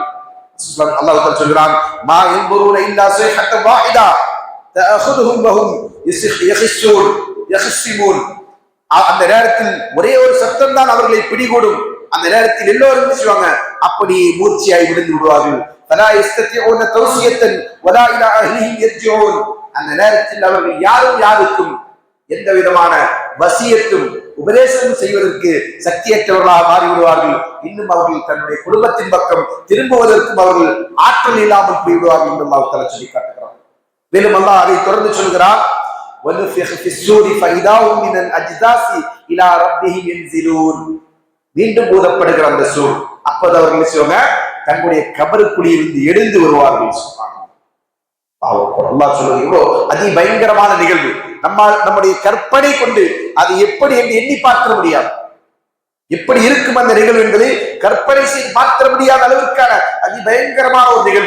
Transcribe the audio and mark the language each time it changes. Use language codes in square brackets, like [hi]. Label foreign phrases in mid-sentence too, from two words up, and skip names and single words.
[ta] அல்லாஹ் தஆலா சொல்கிறான், [ar] ما ينظرون إلا صيحة واحدة تأخذهم وهم يخصمون. [ta] அந்த நேரத்தில் ஒரே ஒரு சத்தம் தான் அவர்களை பிடிகூடும். அந்த நேரத்தில் எல்லோரும் என்ன செய்வாங்க, அப்படி மூர்ச்சியாய் விழுந்து விடுவார்கள். [ar] فلا يستطيعون توصية ولا إلى أهلهم يرجعون. [ta] அந்த நேரத்தில் அவர்கள் யாரும் யாருக்கும் எந்த விதமான வசியத்தும் உபதேசமும் செய்வதற்கு சக்தியற்றவர்களாக மாறிவிடுவார்கள். இன்னும் அவர்கள் தன்னுடைய குடும்பத்தின் பக்கம் திரும்புவதற்கும் அவர்கள் ஆற்றல் இல்லாமல் போய்விடுவார்கள் என்று அல்லாஹ் தஆலா சொல்லி காட்டுகிறார். மேலும் அல்லாஹ் அதை தொடர்ந்து சொல்கிறார், [ar] وَنُفِخَ فِي الصُّورِ فَإِذَا هُمْ مِنَ الْأَجْدَاثِ إِلَى رَبِّهِمْ يَنْزِلُونَ. [ta] மீண்டும் ஊதப்படுகிற அந்த சூர், அப்போது அவர்கள் செய்வாங்க, தங்களுடைய கபருக்குழியிலிருந்து எழுந்து வருவார்கள். அல்லாஹ் சொல்வது இவ்வளோ அதிபயங்கரமான நிகழ்வு. நம்முடைய கற்பனை கொண்டு அது எப்படி என்று எண்ணி பார்க்க முடியாது. எப்படி இருக்கும் அந்த நிகழ்வு என்பதை கற்பனை செய்து பார்க்க முடியாத அளவிற்கான அதிபயங்கரமான ஒரு நிகழ்வு.